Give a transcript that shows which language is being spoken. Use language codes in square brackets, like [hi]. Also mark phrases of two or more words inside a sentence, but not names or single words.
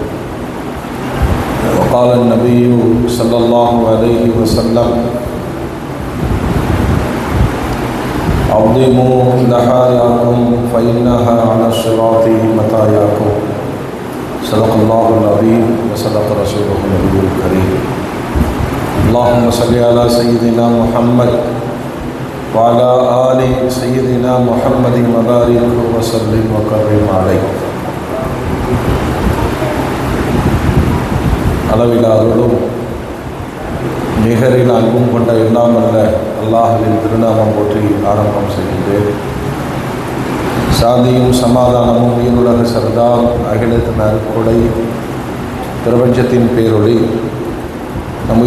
[ar] وقال النبي صلى الله عليه وسلم عظموا ضحاياكم فإنها على الصراط مطاياكم صدق الله العظيم وصدق رسوله النبي الكريم اللهم صل على سيدنا محمد وعلى آل سيدنا محمد وبارك وسلم وكرم عليه. [ta] அளவில் அருளும் நிகரில் அன்பும் கொண்ட எல்லாம் அல்ல அல்லாஹ்வின் திருநாமம் போற்றி ஆரம்பம் செய்கின்றேன். சாந்தியும் சமாதானமும் உயிருலக சர்தார் அகிலத்தின் அருட்கொடை பிரபஞ்சத்தின் பேரொளி நம்